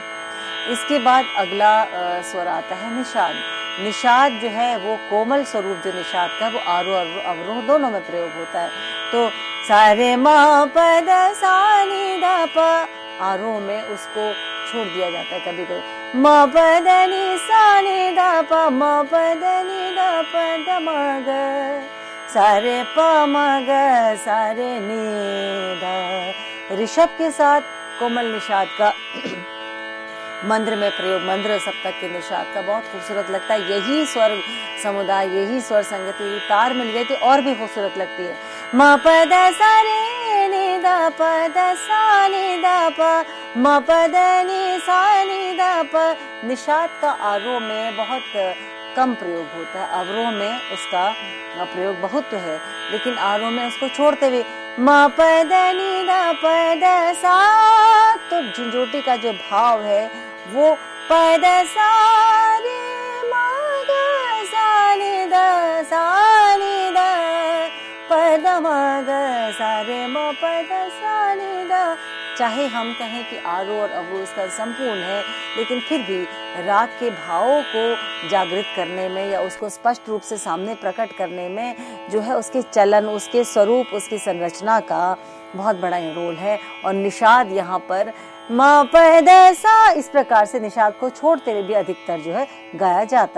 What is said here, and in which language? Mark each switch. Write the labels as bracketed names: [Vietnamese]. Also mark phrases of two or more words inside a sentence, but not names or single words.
[Hindi] इसके बाद अगला स्वर आता है निषाद। निषाद जो है वो कोमल स्वरूप जो निषाद का, वो आरोह और अवरोह दोनों में प्रयोग होता है। तो सा रे म प द सा नि द प, आरोह में उसको छोड़ दिया जाता है कभी कभी। म प द नि सा नि द प, म प द नि द प द म ग, सा रे प म ग सा रे नि द। ऋषभ के साथ कोमल निषाद का मंद्र में प्रयोग, मंद्र सप्तक के निषाद का बहुत खूबसूरत लगता है। यही स्वर समुदाय, यही स्वर संगति तार मिल गई तो और भी खूबसूरत लगती है। म प द सा रे नि द प द सा नि द प, म प द नि सा नि द प। निषाद का आरोह में बहुत कम प्रयोग होता है, अवरोह में उसका प्रयोग बहुत है, लेकिन आरोह में उसको छोड़ते हुए म प द नि द प द सा। तो झंझोटी का जो भाव है वो प द सा रे म ग सा नि द सा नि द प द म ग सा रे म प द सा नि द। चाहे हम कहें कि आरोह और अवरोह इसका संपूर्ण है, लेकिन फिर भी राग के भावों को जागृत करने में या उसको स्पष्ट रूप से सामने प्रकट करने में जो है उसके चलन, उसके स्वरूप, उसकी संरचना का बहुत बड़ा रोल है। और निषाद यहाँ पर म प द सा, इस प्रकार से निषाद को छोड़ते हुए भी अधिकतर जो है गाया जाता है।